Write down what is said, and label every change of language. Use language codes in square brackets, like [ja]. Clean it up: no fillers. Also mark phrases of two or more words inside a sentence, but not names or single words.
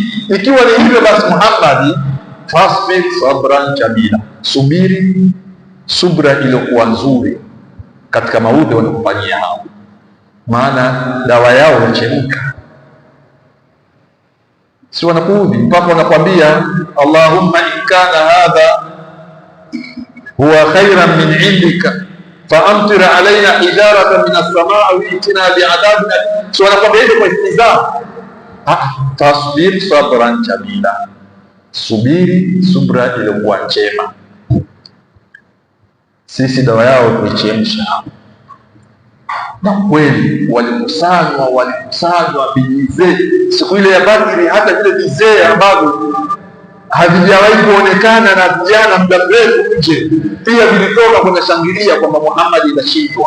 [sw] Ikiwa ni hivyo basi, Muhammad, [ar] فاصبر صبرا جميلا, [sw] subiri subra iliyokuwa nzuri katika maudhi wanakufanyia hao, maana dawa yao yachemka. Si wanakuudhi mpaka wanakwambia [ar] اللهم إن كان هذا هو خيرا من عندك فأمطر علينا حجارة من السماء أو ائتنا بعذاب. [sw] Si wanakwambia hivyo kwa istihza. [ar] تصبر صبرا جميلا, [sw] subiri subra iliyokuwa njema. Sisi dawa yao kuichemsha. Na kweli walikusanywa vizee siku ile ya Badri, hata vile vizee ambavyo havijawahi kuonekana na vijana muda mrefu nje, pia vilitoka kwenda shangilia kwamba Muhammad inashindwa.